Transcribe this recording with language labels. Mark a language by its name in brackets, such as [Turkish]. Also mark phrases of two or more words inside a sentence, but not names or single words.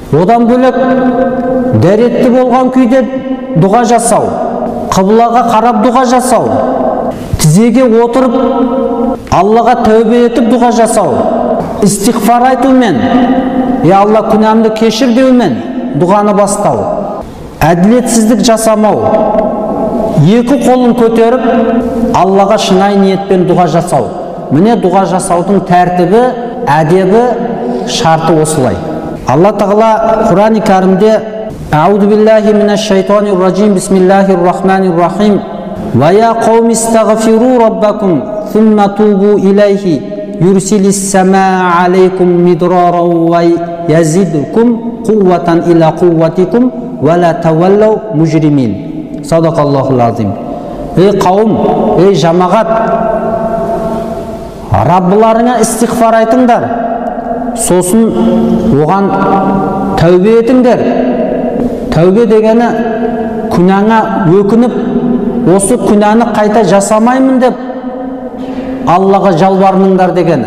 [Kazakh] Одан бөлек дәретті болған күйде дұға жасау, қыблаға қарап дұға жасау, тізеге отырып Аллаға тәубе етіп дұға жасау, истиғфар айтумен, [Arabic] يا الله [Kazakh] күнәмді кешір деумен дұғаны бастау, әділетсіздік жасамау, екі қолын көтеріп Аллаға шынайы ниетпен дұға жасау. Міне дұға жасаудың тәртібі, әдебі, шарты осылай. Алла Тағала Құран-ы Кәрімде: [Arabic] أعوذ بالله من الشيطان الرجيم بسم الله الرحمن الرحيم. ويا قوم استغفروا ربكم ثم توبوا إليه, يرسل السماء عليكم مدرارا ويزدكم قوة إلى قوتكم ولا تتولوا مجرمين. صدق الله العظيم. [Kazakh] Ей қауым, ей жамағат, Раббыларыңа истиғфар айтыңдар, сосын оған тәубе етіңдер. Тәубе дегені күнәңа өкініп, осы күнәні қайта жасамаймын деп Аллаға жалбарыныңдар дегені.